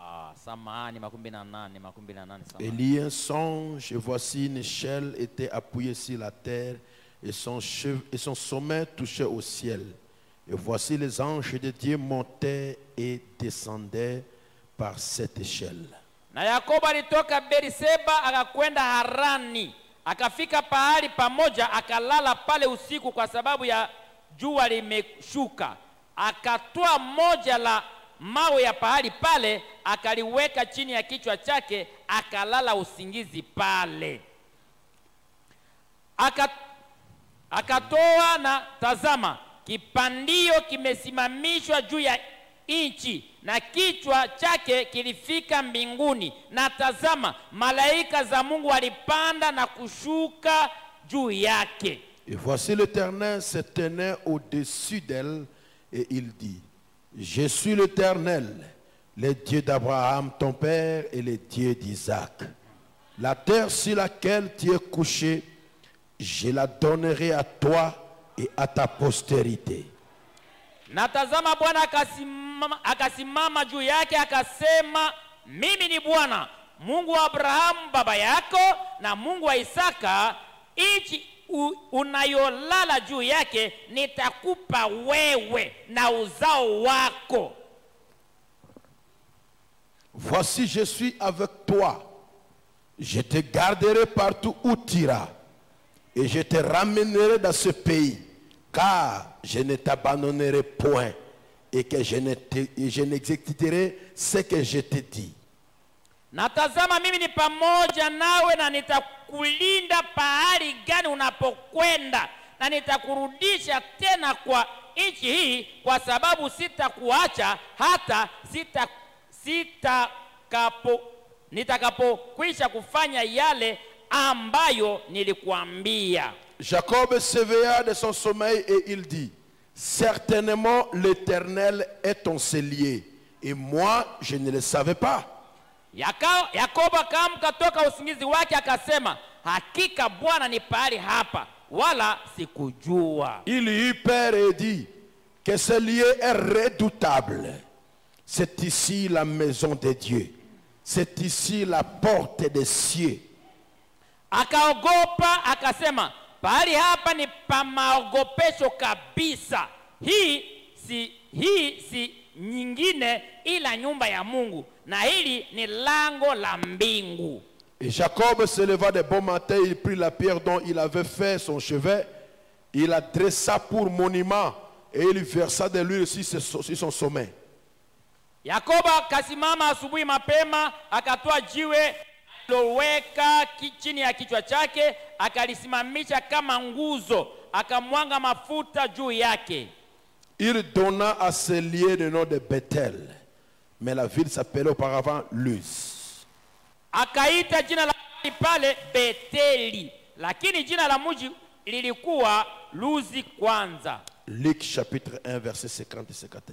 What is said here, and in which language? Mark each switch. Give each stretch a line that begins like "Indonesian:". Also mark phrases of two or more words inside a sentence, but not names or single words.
French: Il y a un songe, et voici une échelle était appuyée sur la terre, et son sommet touchait au ciel. Et voici les anges de Dieu montaient et descendaient par cette échelle.
Swahili: Na Yakobo alitoka Beerseba akakwenda Harani, akafika pahali pamoja, akalala pale usiku kwa sababu ya jua limeshuka. Akatoa moja la mawe ya pahali pale, akaliweka chini ya kichwa chake, akalala usingizi pale. Akatoa na tazama, kipandio kimesimamishwa juu ya nchi na kichwa chake kilifika mbinguni, na tazama malaika za Mungu walipanda na kushuka juu yake.
French: Et voici l'Éternel se tenait au-dessus d'elle et il dit: Je suis l'Éternel, le Dieu d'Abraham ton père et le Dieu d'Isaac. La terre sur laquelle tu es couché, je la donnerai à toi et à ta postérité.
Swahili: Na tazama Bwana akasimama juu yake akasema, mimi ni Bwana Mungu wa Abrahamu baba yako na Mungu wa Isaka. Nchi unayolala juu yake nitakupa wewe na uzao wako.
French: voici je suis avec toi. Je te garderai partout où tu iras. Et je te ramènerai dans ce pays. Car je ne t'abandonnerai point. Et que je n'exécuterai ce que je te dis.
Swahili: Na tazama mimi ni pamoja nawe na nitakulinda pahali gani unapokwenda. Na nitakurudisha tena kwa nchi hii kwa sababu sitakuacha hata nitakapokwisha kufanya yale ambayo nilikuambia.
French: Jacob s'éveilla de son sommeil et il dit, certainement l'Éternel est ton cellier et moi je ne le savais pas.
Swahili: Yakobo akaamka toka usingizi wake akasema, hakika Bwana ni pahali hapa wala sikujua.
French: Il eut peur et dit que ce lieu est redoutable. C'est ici la maison de Dieu. C'est ici la porte des cieux.
Swahili: Akaogopa akasema, pahali hapa ni pa maogopesho kabisa. Hii si nyingine ila nyumba ya Mungu, na hili ni lango la mbingu.
French: Et Jacob se leva de bon matin, il prit la pierre dont il avait fait son chevet, il la dressa pour monument et il versa de l'huile sur son sommet.
Swahili: Yakobo akasimama asubuhi mapema, akatoa jiwe loweka chini ya kichwa chake, akalisimamisha kama nguzo, akamwanga mafuta juu yake.
French: Il donna à ce lieu le nom de Bethel, mais la ville s'appelait auparavant Luz.
Swahili: Akaita jina la pale Beteli, lakini jina la mji lilikuwa Luzi kwanza.
French: Luc chapitre 1 verset 50 et 51.